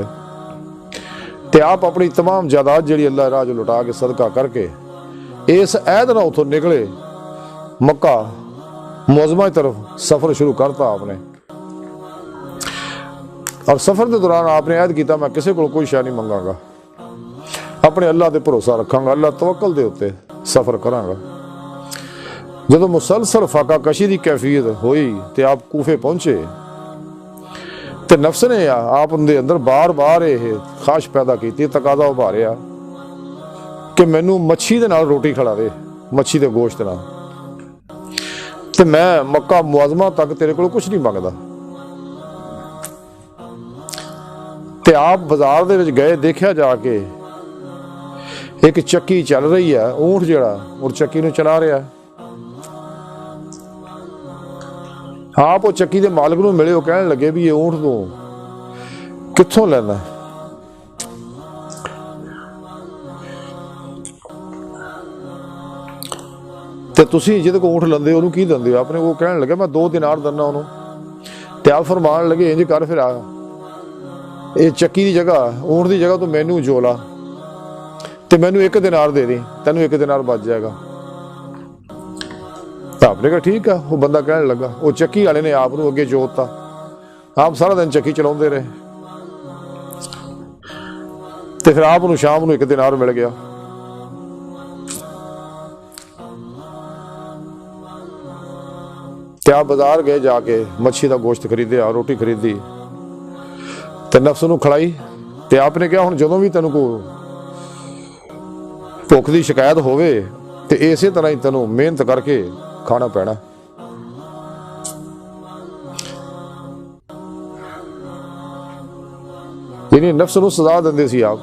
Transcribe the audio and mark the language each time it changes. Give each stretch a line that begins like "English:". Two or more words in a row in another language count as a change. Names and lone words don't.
Punjabi: تے آپ اپنی تمام جائیداد جڑی اللہ راہ لٹا کے صدقہ کر کے اس عہد نہ اتھوں نکلے مکہ معظمہ کی طرف سفر شروع کرتا آپ نے، اور سفر کے دوران آپ نے عہد کیتا میں کسی کو کوئی شے نہیں منگاں گا، اپنے اللہ دے بھروسہ رکھاں گا، اللہ توکل دے اتے سفر کراں گا۔ جدو مسلسل فاقہ کشی دی کیفیت ہوئی تے آپ کوفے پہنچے تے نفس نے آپ دے اندر بار بار یہ خواہش پیدا کیتی، تقاضا ابھاریا کہ مینوں مچھی دے نال روٹی کھلا دے، مچھی دے گوشت نال، تے میں مکہ معظمہ تک تیرے کو کچھ نہیں منگدا۔ تے آپ بازار دے وچ گئے، دیکھیا جا کے ایک چکی چل رہی ہے، اونٹ جڑا اور چکی نو چلا رہا ہے. آپ وہ چکی دے مالک نو ملے، وہ کہنے لگے بھی یہ اونٹ تو کتھوں لینا ہے؟ تے تسی جہدے کو اونٹ لیندے انہوں کی دیندے ہو؟ اپنے وہ کہنے لگے میں 2 دینار دینا انہوں. تے آپ فرمان لگے انج کر پھر یہ چکی دی جگہ اونٹ دی جگہ تو مینوں جولا تے مینوں 1 دینار دے دی، تینوں 1 دینار بچ جائے گا.
Urdu: آپ نے کہا ٹھیک ہے.
Punjabi: وہ بندہ کہنے لگا، وہ چکی والے نے آپ اگے جوتا. آپ سارا دن چکی چلاؤندے رہے تے پھر آپ شام نو 1 دینار مل گیا. تے آپ بازار گئے، جا کے مچھی دا گوشت خریدیا، روٹی خریدی تے نفس نو کھڑائی. تے آپ نے کہا ہن جدوں بھی تینوں کو بھوک دی شکایت ہوئے تے اسی طرح ہی تینوں محنت کر کے کھانا پینا. یعنی نفس نو سزا دیندے سی آپ.